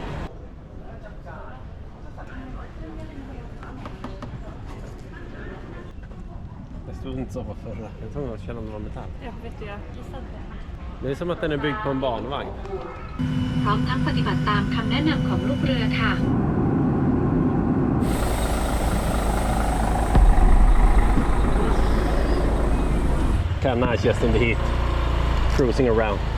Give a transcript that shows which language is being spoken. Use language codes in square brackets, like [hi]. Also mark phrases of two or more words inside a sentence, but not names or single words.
[sv] Det stod inte så på förra, jag tror att känna om det var metall. Ja, vet du, jag gissade det. Det är som att den är byggd på en barnvagn. [th] พร้อมทั้งปฏิบัติตามคำแนะนำของลูกเรือค่ะ [en] Kind of nice just in the heat, cruising around.